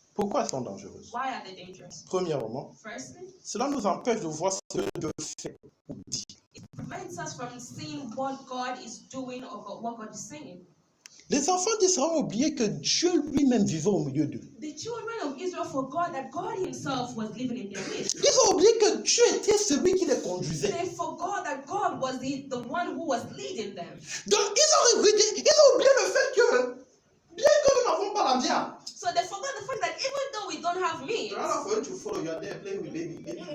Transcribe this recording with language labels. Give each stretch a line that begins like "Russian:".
French: Pourquoi elles sont dangereuses?
English: Why are they dangerous?
French: Premièrement,
English: Firstly,
French: cela nous empêche de voir ce que Dieu fait ou dit.
English: it prevents us from seeing what God is doing or what God is saying.
French: Les enfants d'Israël ont oublié que Dieu lui-même vivait au milieu d'eux.
English: The children of Israel forgot that God Himself was living in their midst.
French: Ils ont oublié que Dieu était celui qui les conduisait.
English: They forgot that God was the one who was leading them.
French: Donc, ils ont oublié le fait que, bien que nous n'avons pas la viande,
English: So they forgot the fact that even though we don't have meat, for you to follow, you are there playing with baby.